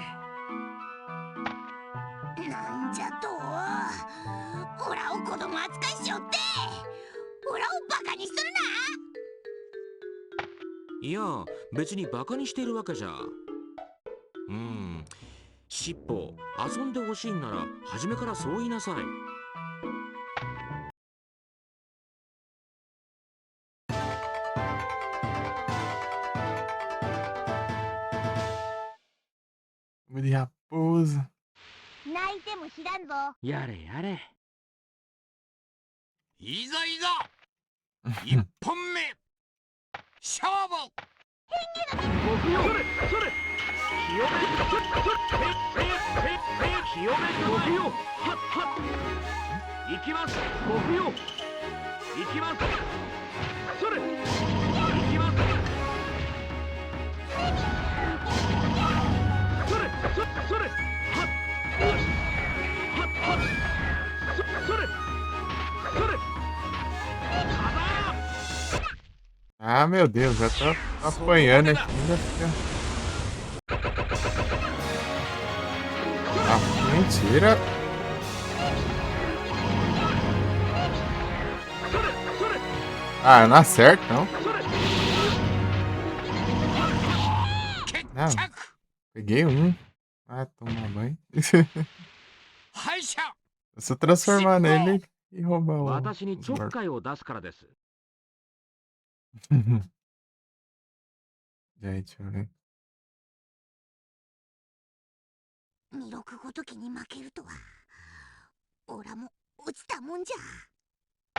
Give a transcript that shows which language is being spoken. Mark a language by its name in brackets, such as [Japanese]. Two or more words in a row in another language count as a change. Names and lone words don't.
[Japanese] なんじゃとオラを子供扱いしよってオラをバカにするないや、別にバカにしているわけじゃ。尻尾、遊んでほしいんなら初めからそう言いなさい。 [Portuguese] Fogo de raposa. [Japanese] 泣いても知らんぞやれやれ。いざいざ1本目勝負僕よそれそれ清め清め僕よはっはっ行きます僕よ行きますそれ行きますそれそれはっはっはっそれそれ [Portuguese] Ah, meu Deus, já tô apanhando aqui. Ainda fica. Ah, mentira. Ah, eu não acerto, não. Não. Peguei um. Ah, tomar banho. Eu só transformar nele e roubar o. [Japanese] 私にちょっかいを出すからです。じゃあ一応ね。弥勒ごときに負けるとはオラも落ちたもんじゃ